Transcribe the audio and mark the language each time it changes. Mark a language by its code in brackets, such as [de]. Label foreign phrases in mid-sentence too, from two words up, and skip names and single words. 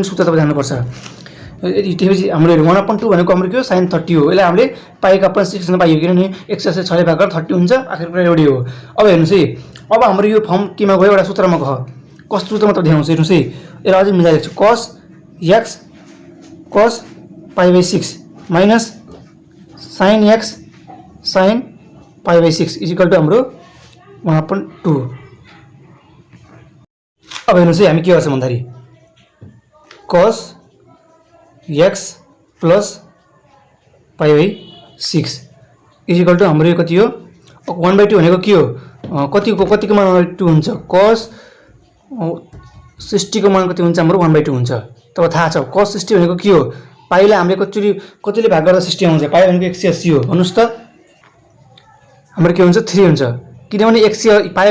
[ne] सूत्र तपाईले जान्नुपर्छ त्यसपछि हाम्रो 1/2 भनेको हाम्रो के हो sin 30 हो यसलाई हामीले पाइ का अपन 6 लेख्न पाइयो किनभने 180 6 ले भाग गरेर 30 हुन्छ आखिरी कुरा एउटै हो अब हेर्नुस् है अब हाम्रो यो फर्म केमा गयो एउटा सूत्रमा गयो कस्तो सूत्रमा त देखाउँछु हेर्नुस् है यसलाई अझै मिलाइ लेख्छु [en] cos x cos π/6 minus sin x sin π/6 equal to [ne] हाम्रो 1/2 अब हेर्नुस् है हामी के गर्छौं भन्दाखेरि [en] cos x plus π/6 equal to [ne] हाम्रो यो कति हो 1/2 भनेको के हो कतिको मान 1/2 हुन्छ cos 60 को मान कति हुन्छ हाम्रो 1/2 हुन्छ तब थाहा छ cos 60 भनेको के हो पाइले हामीले कतिले भाग गर्दा 60 आउँछ पाइ भनेको 180 हो भन्नुस् त हाम्रो के हुन्छ 3 हुन्छ किनभने 100 पाइ